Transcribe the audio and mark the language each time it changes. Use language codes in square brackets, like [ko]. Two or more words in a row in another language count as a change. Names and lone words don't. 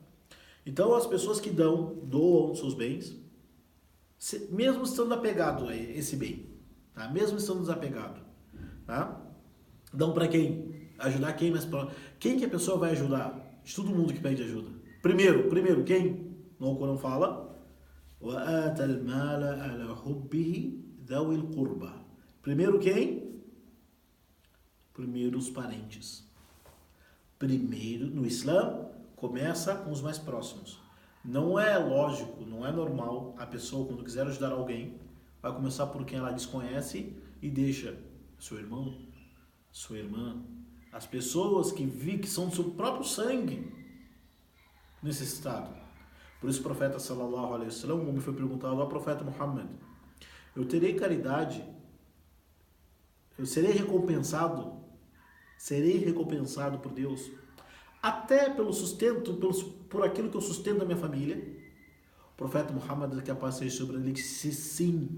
[pt] Então as pessoas que doam seus bens, mesmo estando apegado a esse bem, tá? Mesmo estando desapegado, tá? Dão para quem? Ajudar quem? Mas quem que a pessoa vai ajudar? De todo mundo que pede ajuda. Primeiro quem? No Corão fala: [ar] وَآتَ الْمَالَ عَلَى حُبِّهِ ذَوِي الْقُرْبَى. [pt] Primeiro quem? Primeiro os parentes. Primeiro, no Islã, começa com os mais próximos. Não é lógico, não é normal a pessoa, quando quiser ajudar alguém, vai começar por quem ela desconhece e deixa seu irmão, sua irmã, as pessoas que são do seu próprio sangue necessitado. Por isso o profeta [ar] صلى الله عليه وسلم, [pt] um homem foi perguntado ao profeta Muhammad: eu terei caridade? Eu serei recompensado por Deus, até pelo sustento, por aquilo que eu sustento da minha família? O profeta Muhammad, que a paz seja sobre ele, disse sim.